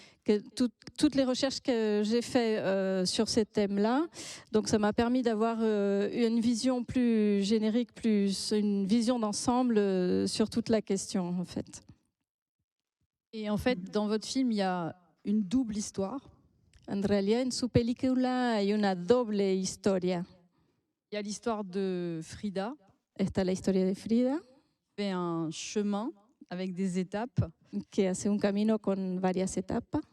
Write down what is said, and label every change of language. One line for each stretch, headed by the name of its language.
French: Que toutes les recherches que j'ai faites sur ces thèmes-là, donc ça m'a permis d'avoir une vision plus générique, plus une vision d'ensemble sur toute la question, en fait. Et en fait, dans votre film, il y a une double histoire.
Spanish: En realidad, en su película hay una doble historia.
French: Il y a l'histoire de Frida,
Spanish: Está la historia de Frida,
French: qui fait un chemin avec des étapes
Spanish: que hace un camino con varias etapas